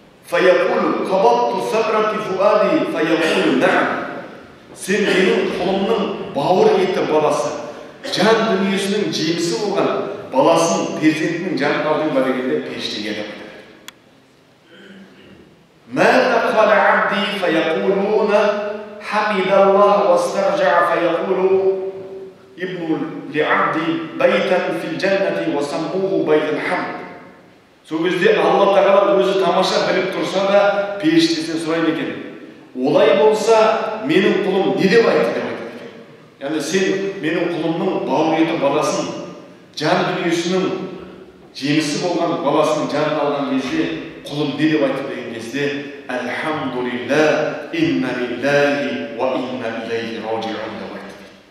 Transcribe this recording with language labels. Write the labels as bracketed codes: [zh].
[ar] Фаякулу қабатту сабрати фуади фаякулу на'ам. [kk] Сен менің құлымның бауыр еті баласы, жан дүниесінің жемісі болған баласын, перзентінің жанын алдың ба дегенде періште иә деп айтады. [ar] ماذا قال عبدي فيقولون حمد الله واسترجع فيقول ابن لعبدي بيتا في الجنة وسموه بيت الحمد. [kk] Сол кезде Алла Тағала өзі тамаша біліп тұрса да періштесінен сұрайды екен: олай болса менің құлым не деп айтты деп айтады екен. Яғни сен менің құлымның бауыр еті баласын, жан дүниесінің жемісі болған баласын жанын алған кезде құлым не деп айтты деген кезде: [ar] Альхамдулилля, инна лиллахи ва инна илейхи раджиун [kk] деп айтты.